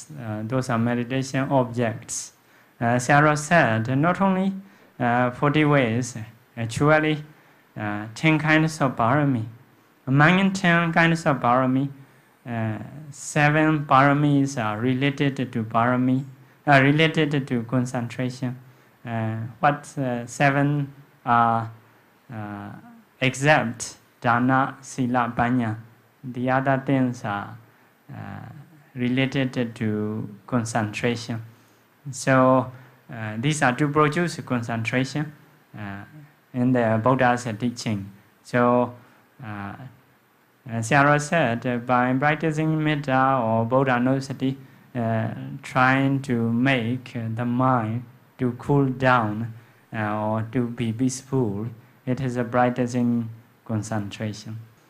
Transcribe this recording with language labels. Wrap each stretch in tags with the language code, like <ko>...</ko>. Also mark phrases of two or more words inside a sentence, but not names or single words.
<en>Those are meditation objects. Sarah said not only 40 ways, actually 10 kinds of parami. Among 10 kinds of parami, 7 paramis are related to parami, related to concentration. What 7 are except</en> <pi>dana, sila, panya.</pi> <en>The other things are related to concentration. So these are to produce concentration in the Buddha's teaching. So Sarah said, by practicing metta or</en> <pi>Buddha Nusati,</pi> <en>trying to make the mind to cool down or to be peaceful, it is a practicing concentration.</en>